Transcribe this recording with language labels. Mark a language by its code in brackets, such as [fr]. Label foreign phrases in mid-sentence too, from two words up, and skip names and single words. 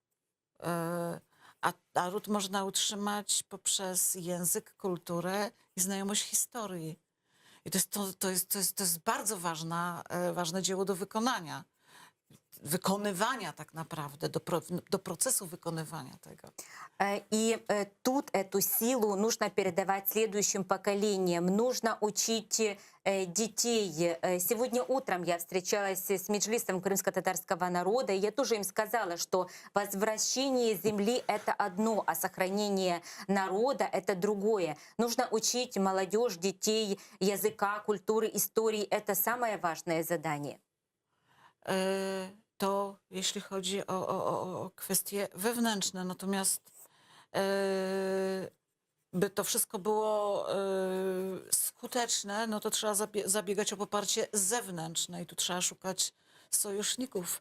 [pl] A naród można utrzymać poprzez język, kulturę i znajomość historii. I to jest bardzo ważne dzieło do wykonania. Wykonywania tak naprawdę, do procesu wykonywania tego. [ru] И тут эту силу нужно передавать следующим поколениям, нужно учить детей. Сегодня утром я встречалась с меджлисом крымско-татарского народа, и я тоже им сказала, что возвращение земли — это одно, а сохранение народа — это другое. Нужно учить молодежь, детей языка, культуры, истории. Это самое важное задание. [pl] To jeśli chodzi o kwestie wewnętrzne. Natomiast by to wszystko było skuteczne, no to trzeba zabiegać o poparcie zewnętrzne i tu trzeba szukać sojuszników.